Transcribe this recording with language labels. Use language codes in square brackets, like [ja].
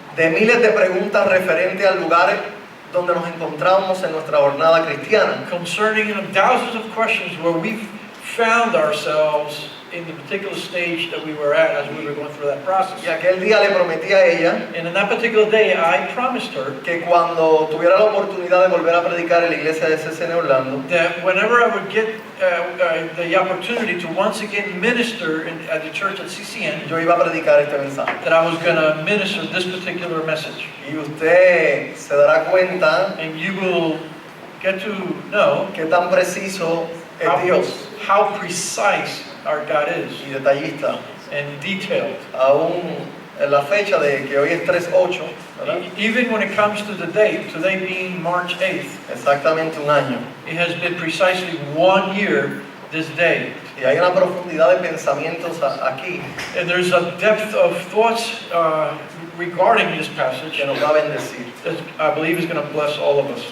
[es] de miles de preguntas referentes al lugar donde nos encontramos en nuestra jornada cristiana. [en] Concerning thousands of questions where we found ourselves in the particular stage that we were at as we were going through that process. [es] Y aquel día le prometí a ella [en] And in that particular day, I promised her [es] que cuando tuviera la oportunidad de volver a predicar en la iglesia de CCN Orlando, [en] that whenever I would get the opportunity to once again minister at the church at CCN, [es] yo iba a predicar este mensaje. [en] that I was going to minister this particular message. [es] Y usted se dará cuenta [en] And you will get to know [es] qué tan preciso es Dios [en] how precise our God is [es] y detallista. [en] and detailed. [es] Aún en la fecha de que hoy es 3/8, ¿verdad? [en] Even when it comes to the date, today being March 8th, [es] Exactamente un año. [en] it has been precisely 1 year this day. [es] Y hay una profundidad de pensamientos aquí [en] And there's a depth of thoughts regarding this passage [es] que nos va a bendecir. [en] that I believe is going to bless all of us.